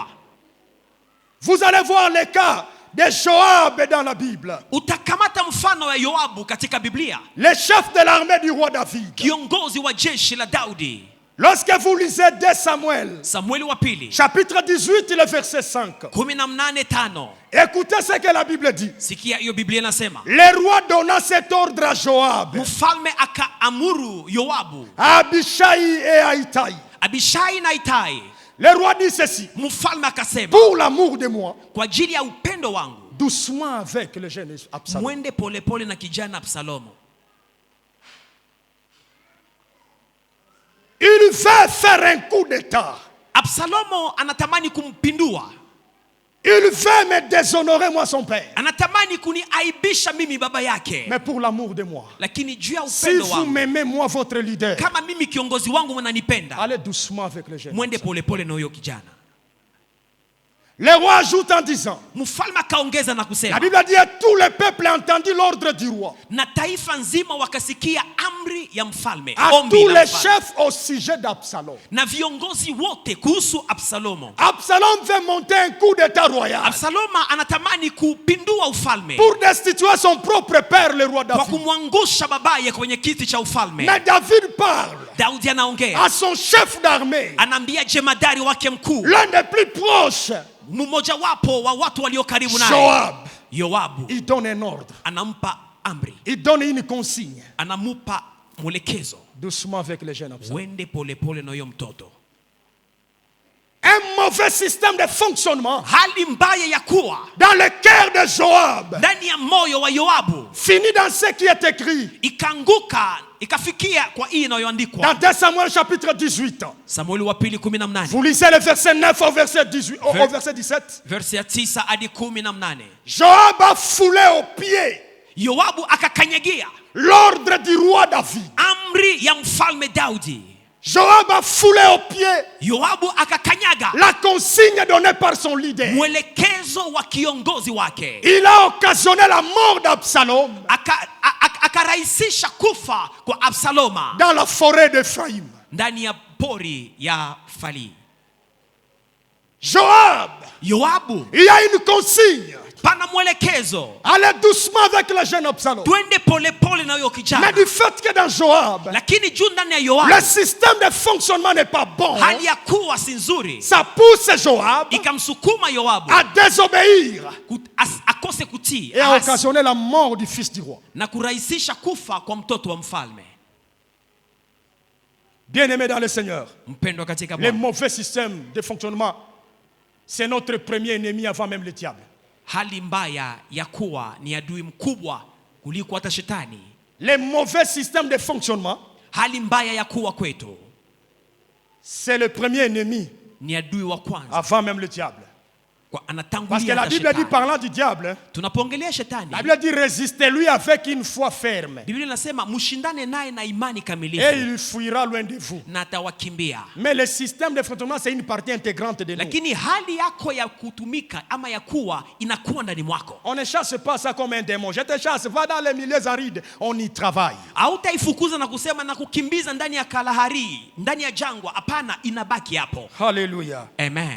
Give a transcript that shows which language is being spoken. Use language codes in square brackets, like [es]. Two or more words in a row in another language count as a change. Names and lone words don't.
[fr] Vous allez voir les cas de Joab dans la Bible. [sw] Utakamata mfano wa Yoabu katika Biblia. [fr] Le chef de l'armée du roi David. [sw] Kiongozi wa jeshi la Daudi. [fr] Lorsque vous lisez 2 Samuel, [sw] Samueli wa pili, [fr] chapitre 18, le verset 5. [sw] 18:5. [fr] Écoutez ce que la Bible dit. [sw] Sikia hiyo Biblia inasema. [fr] Le roi donna cet ordre à Joab. [sw] Mfalme akaamuru Yoabu, [fr] à Abishai et à Itai. [sw] Abishai na Itai. [fr] Le roi dit ceci. [sw] Mfalme akasema, [fr] pour l'amour de moi, [sw] kwa ajili ya upendo wangu, [fr] doucement avec le jeune Absalom. [sw] Mwende pole pole na kijana Absalomo. [fr] Il veut faire un coup d'état. [sw] Absalomo anatamani kumpindua. [fr] Il veut me déshonorer moi son père. [sw] Anatamani kuniaibisha mimi baba yake. [fr] Mais pour l'amour de moi. [sw] Lakini juu ya si upendo vous wangu, [fr] m'aimez moi votre leader, [sw] kama mimi kiongozi wangu mnanipenda, [fr] allez doucement avec le jeune. [sw] Mwende pole pole na huyo kijana. [fr] Le roi ajoute en disant, [sw] mfalme akaongeza na kusema, [fr] la Bible dit tout le peuple a entendu l'ordre du roi. [sw] Na taifa nzima wakasikia amri ya mfalme. [fr] À tous les chefs au sujet d'Absalom. [sw] Na viongozi wote kuhusu Absalomo. [fr] Absalom veut monter un coup d'état royal. [sw] Absaloma anatamani kupindua ufalme. [fr] Pour destituer son propre père le roi David. [sw] Kwa kumwangusha babaye kwenye kiti cha ufalme. [fr] Mais David parle. [sw] Daudi anaongea. [fr] À son chef d'armée. [sw] Anaambia jemadari wake mkuu. [fr] L'un des plus proches. [sw] Mmoja wapo wa watu walio karibu naye. [fr] Joab. [sw] Yoabu. [fr] Il donne un ordre. [sw] Anampa amri. [fr] Il donne une consigne. [sw] Anamupa mwelekezo. [fr] Doucement avec les jeunes Absalom. [sw] Wende pole pole na huyo mtoto. [fr] Un mauvais système de fonctionnement. [sw] Hali mbaya ya kuwa [fr] dans le cœur de Joab. [sw] Ndani ya moyo wa Yoabu. [fr] Finit dans ce qui est écrit. [sw] Ikanguka, ikafikia kwa hii inayoandikwa. [fr] Dans 2 Samuel chapitre 18. [sw] Samueli wa pili 18. [fr] Vous lisez le verset 9 au verset 18 au verset 17. [sw] Verset 9 hadi 18. [fr] Joab a foulé aux pieds. [sw] Yoabu akakanyagia [fr] l'ordre du roi David. [sw] Amri ya mfalme Daudi. [fr] Joab a foulé aux pieds. [sw] Yoabu akakanyaga [fr] la consigne donnée par son leader. [sw] Mwelekezo wa kiongozi wake. [fr] Il a occasionné la mort d'Absalom. [sw] Akarahisisha kufa kwa Absaloma. [fr] Dans la forêt d'Ephraim. [sw] Ndani ya pori ya Fali. Yoabu. [fr] Il y a une consigne. [sw] Pana mwelekezo. [fr] Allez doucement avec le jeune Absalom. [sw] Twende pole pole na huyo kijana. [fr] Mais du fait que dans Joab, [sw] lakini juu ndani ya Yoabu, [fr] le système de fonctionnement n'est pas bon. [sw] Hali ya kuwa si nzuri. [fr] Ça pousse Joab [sw] ikamsukuma Yoabu [fr] à désobéir [sw] akose kutii [fr] et à occasionner la mort du fils du roi. [sw] Na kurahisisha kufa kwa mtoto wa mfalme. [fr] Bien-aimé dans le Seigneur, [sw] mpendwa katika les Bwana, [fr] mauvais systèmes de fonctionnement, c'est notre premier ennemi avant même le diable. [sw] Hali mbaya ya kuwa ni adui mkubwa kuliko hata shetani. [fr] Les mauvais systèmes de fonctionnement, [sw] hali mbaya ya kuwa kwetu, [fr] c'est le premier ennemi [sw] ni adui wa kwanza [fr] avant même le diable. Parce que la Bible dit, parlant du diable, [sw] tunapoongelea shetani, [fr] la Bible dit résistez-lui avec une foi ferme. [sw] Biblia inasema mshindane naye na imani kamilifu. [fr] Et il fuira loin de vous. [sw] Na atawakimbia. [fr] Mais le système de fonctionnement c'est une partie intégrante de nous. [sw] Lakini hali yako ya kutumika ama ya kuwa inakuwa ndani mwako. [fr] On ne chasse pas ça comme un démon. Je te chasse, va dans les milieux arides, on y travaille. [sw] Hautaifukuza na kusema na kukimbiza ndani ya Kalahari, ndani ya jangwa. Hapana, inabaki hapo. Hallelujah. Amen.